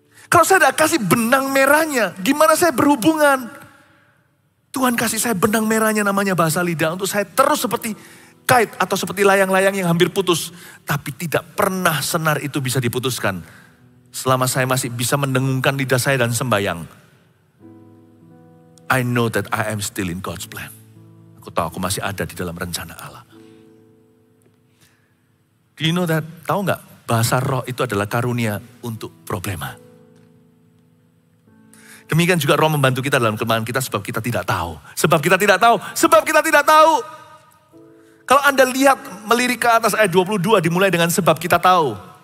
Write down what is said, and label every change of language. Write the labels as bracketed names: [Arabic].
[Indonesian] Kalau saya tidak kasih benang merahnya, gimana saya berhubungan? Tuhan kasih saya benang merahnya namanya bahasa lidah untuk saya terus seperti kait atau seperti layang-layang yang hampir putus. Tapi tidak pernah senar itu bisa diputuskan. Selama saya masih bisa mendengungkan lidah saya dan sembayang. [English] I know that I am still in God's plan. [Indonesian] Aku tahu aku masih ada di dalam rencana Allah. [English] Do you know that? [Indonesian] Tahu nggak? Bahasa roh itu adalah karunia untuk problema. Demikian juga roh membantu kita dalam kelemahan kita sebab kita tidak tahu. Sebab kita tidak tahu. Sebab kita tidak tahu. Kalau Anda lihat melirik ke atas ayat 22 dimulai dengan sebab kita tahu.